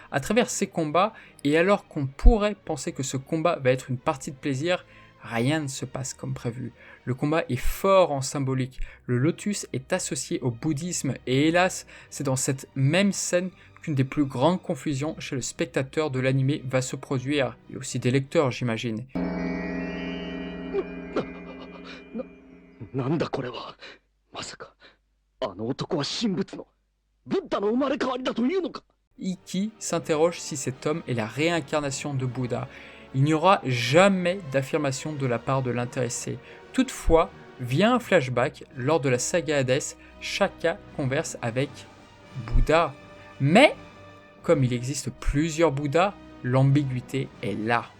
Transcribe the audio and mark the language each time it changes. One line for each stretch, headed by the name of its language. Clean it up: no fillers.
French: À travers ces combats, et alors qu'on pourrait penser que ce combat va être une partie de plaisir, rien ne se passe comme prévu. Le combat est fort en symbolique. Le lotus est associé au bouddhisme et hélas, c'est dans cette même scène qu'une des plus grandes confusions chez le spectateur de l'anime va se produire, et aussi des lecteurs j'imagine.
Japanese: なんだこれは。まさかあの男は神仏のブッダの生まれ変わりだというのか。
French: Ikki s'interroge si cet homme est la réincarnation de Bouddha. Il n'y aura jamais d'affirmation de la part de l'intéressé. Toutefois, via un flashback, lors de la saga Hades, Shaka converse avec Bouddha. Mais, comme il existe plusieurs Bouddhas, l'ambiguïté est là.